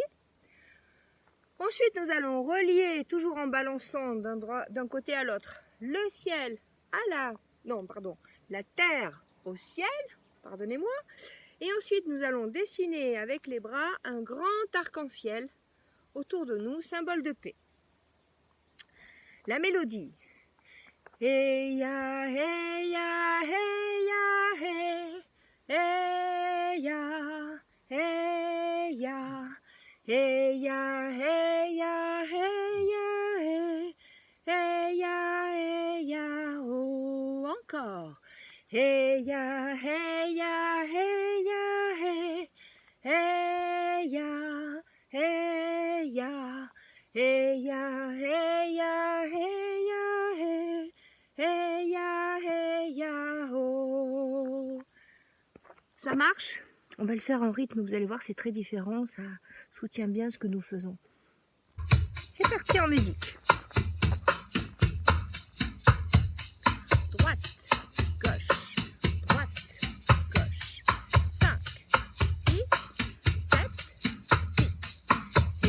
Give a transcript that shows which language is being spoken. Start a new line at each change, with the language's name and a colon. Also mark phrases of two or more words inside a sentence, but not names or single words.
French: Ensuite, nous allons relier, toujours en balançant d'un côté à l'autre, le ciel à la terre au ciel, pardonnez-moi. Et ensuite, nous allons dessiner avec les bras un grand arc-en-ciel autour de nous, symbole de paix. La mélodie. Hey ya, hey ya, hey ya, hey, hey ya, hey ya. Hey ya, hey ya, hey ya, hey, hey ya, oh, encore. Hey ya, hey ya, hey ya, hey, hey ya, hey ya, hey ya, hey ya, hey ya, hey, hey ya, oh. Ça marche? On va le faire en rythme, vous allez voir, c'est très différent, ça soutient bien ce que nous faisons. C'est parti en musique. Droite, gauche, droite, gauche. 5, 6, 7, 8.